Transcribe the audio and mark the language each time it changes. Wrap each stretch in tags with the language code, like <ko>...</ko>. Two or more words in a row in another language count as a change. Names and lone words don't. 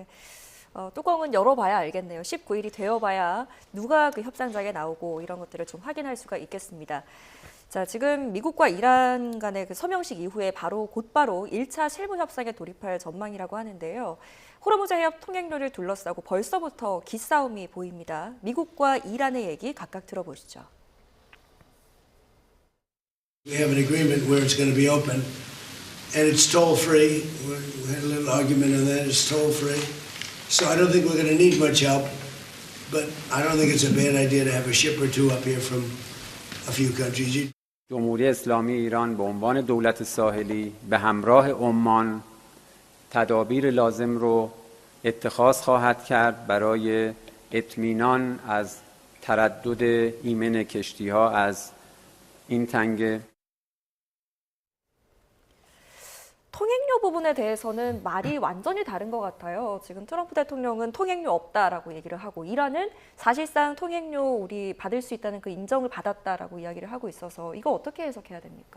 <ko>뚜껑은 열어봐야 알겠네요. 19일이 되어봐야 누가 그 협상장에 나오고 이런 것들을 좀 확인할 수가 있겠습니다. 자, 지금 미국과 이란 간의 그 서명식 이후에 곧바로 1차 실무 협상에 돌입할 전망이라고 하는데요. 호르무즈 해협 통행로를 둘러싸고 벌써부터 기싸움이 보입니다. 미국과 이란의 얘기 각각 들어보시죠.</ko> <en>We have an agreement where it's going to be open, and it's toll-free. We had a little argument on that. It's toll-free. So I don't think we're going to need much help, but I don't think it's a bad idea to have a ship or two up here from a few countries.</en> <fa>جمهوری اسلامی ایران به عنوان دولت ساحلی به همراه عمان تدابیر لازم رو اتخاذ خواهد کرد برای اطمینان از تردد ایمن کشتی‌ها از این تنگه.</fa> <ko>통행료 부분에 대해서는 말이 완전히 다른 것 같아요. 지금 트럼프 대통령은 통행료 없다라고 얘기를 하고 이란은 사실상 통행료 우리 받을 수 있다는 그 인정을 받았다라고 이야기를 하고 있어서 이거 어떻게 해석해야 됩니까?</ko>